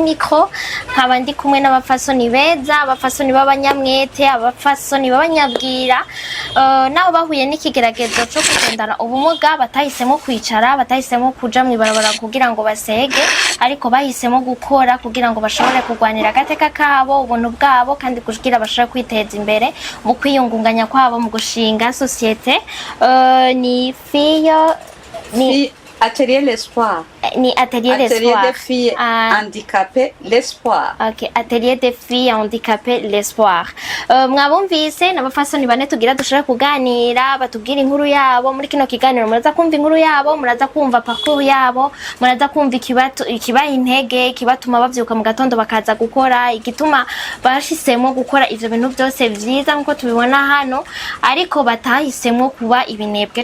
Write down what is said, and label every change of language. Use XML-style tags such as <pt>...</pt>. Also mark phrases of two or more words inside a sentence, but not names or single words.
<rn>micro nkaba ndi kumwe n'abafasoni beza abafasoni b'abanyamwete abafasoni b'abanyabwira nabo bahuye n'ikigeragezo cyo kugendana ubumuga batahisemo kwicara batahisemo kuja mu ibarabara kugira ngo basege ariko bahisemo gukora kugira ngo bashobore kurwanira agateka kabo ubuntu bwabo kandi kugira bashobore kwiteza imbere mu kwiyungunganya kwabo mu gushinga societe ni Atelier l'espoir. Ni atelier l'espoir. Atelier des filles handicapées l'espoir. OK, atelier des filles handicapées l'espoir. Mwabumvise n'abafasoni bane tugira dushaka kuganira batubwira inkuru yabo muri kino kiganiro muraza kumva inkuru yabo muraza kumva parcours yabo muraza kumva ikibaha intege kibatuma bavyuka mu gatondo bakaza gukora igituma bashisemo gukora ivyo bintu byose vyiza nkuko tubibona hano ariko batahisemo kuba ibinebwe</rn>